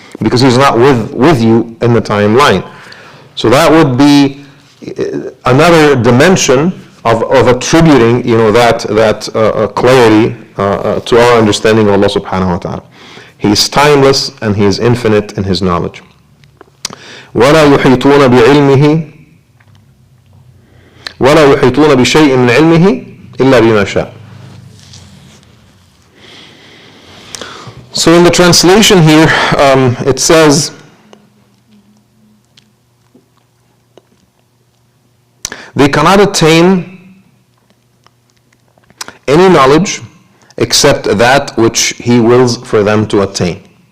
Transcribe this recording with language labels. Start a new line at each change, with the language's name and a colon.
English: Because He's not with you in the timeline. So that would be another dimension of attributing, that clarity to our understanding of Allah subhanahu wa ta'ala. He is timeless and He is infinite in His knowledge.
Arabic: ولا يحيطون بعلمه ولا يحيطون بشيء من علمه إلا بما شاء.
English: So in the translation here, it says, they cannot attain any knowledge except that which He wills for them to attain.